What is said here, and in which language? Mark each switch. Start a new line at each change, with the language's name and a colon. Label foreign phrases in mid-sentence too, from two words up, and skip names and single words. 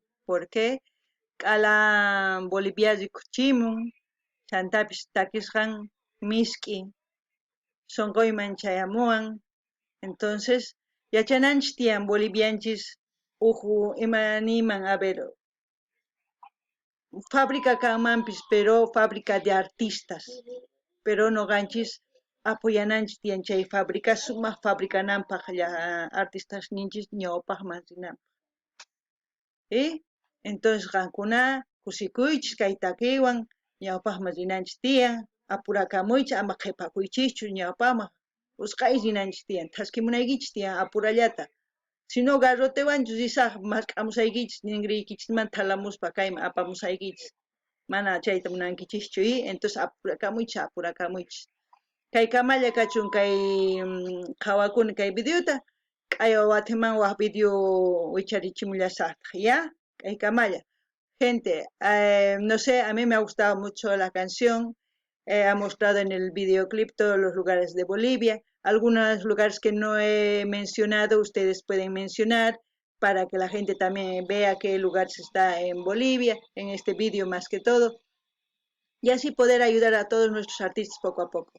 Quechua: Porque k'ala Boliviapi kuchimun, chantapis takisqan misk'i, sonqoyman chayamuwan. Entonces, yachananchis tiyan bolivianchis uju imaniman,
Spanish: a ver, fábrica kanmanpis, pero fábrica de artistas.
Quechua: Pero noqanchis apoyananchis tiyan chay fábrica, sumaq fabricananpaq artistas ninchis ñawpaqman rinanpaq. Entonces qankuna kusikuychis kay takiwan ñawpaqman rinanchis tiyan apurakamuychis ama qhipakuychischu ñawpaqman usqay rinanchis tiyan thaskimunaykichis tiyan apurallata sino garrotewanchus risaq masq'amusaykichis ningriykichismanta thalamuspa kayman apamusaykichis mana chayta munankichischu entonces apurakamuychis kay kamalla kachun kay qhawakuna kay videota k'aywa wataman waq video wicharichimullasaqtaq ya kay
Spanish: kamalla gente no sé, a mí me ha gustado mucho la canción, ha mostrado en el videoclip todos los lugares de Bolivia, algunos lugares que no he mencionado ustedes pueden mencionar para que la gente también vea qué lugares está en Bolivia, en este video más que todo, y así poder ayudar a todos nuestros artistas poco a poco.